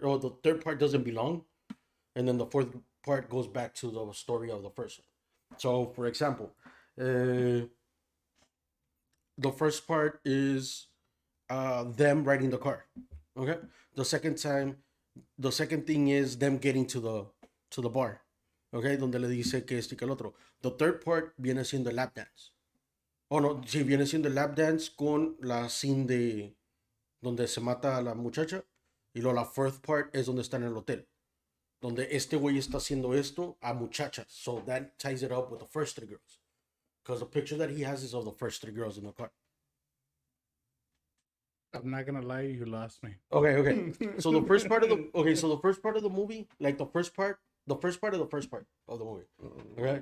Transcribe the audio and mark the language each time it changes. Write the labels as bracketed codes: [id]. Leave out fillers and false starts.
[en] Oh, the third part doesn't belong, and then the fourth part goes back to the story of the first one. So, for example, uh, the first part is them riding the car. Okay. The second time, the second thing is them getting to the bar. [es] Okay, donde le dice que este que el otro. [en] The third part [es] viene siendo el lap dance. Oh no, sí, viene siendo el lap dance con la scene de donde se mata a la muchacha. Y luego la [en] fourth part [es] es donde está en el hotel. Donde este güey está haciendo esto a muchachas. [en] So that ties it up with the first three girls. Because the picture that he has is of the first three girls in the car. I'm not gonna lie, you lost me. Okay. So the first part of the movie, like the first part of the first part of the movie. Okay.